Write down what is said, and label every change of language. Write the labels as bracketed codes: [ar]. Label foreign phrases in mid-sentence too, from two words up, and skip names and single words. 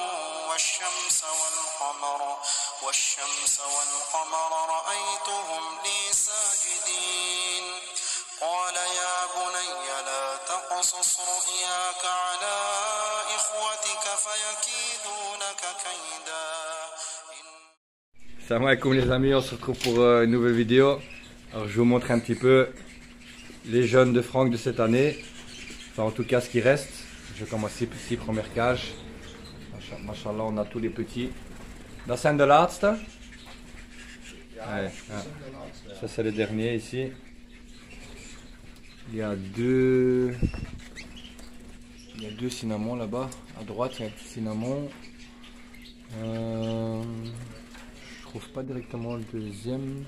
[ar] والشمس والقمر رأيتهم لي ساجدين قال يا بني لا تقصص رؤياك على إخوتك فيكيدوا لك كيدا. Salam alaikum [fr] les amis, on se retrouve pour une nouvelle vidéo. Alors je vous montre un petit peu les jeunes de Franck de cette année. Enfin en tout cas ce qui reste. Je commence ici, première cage. Machallah, on a tous les petits. [nl] Dat zijn de laatste. [fr] Ouais, [nl] ja. [fr] Ça c'est le dernier ici. Il y a deux cinnamons là-bas. À droite, il y a un petit cinnamon. Je trouve pas directement le deuxième.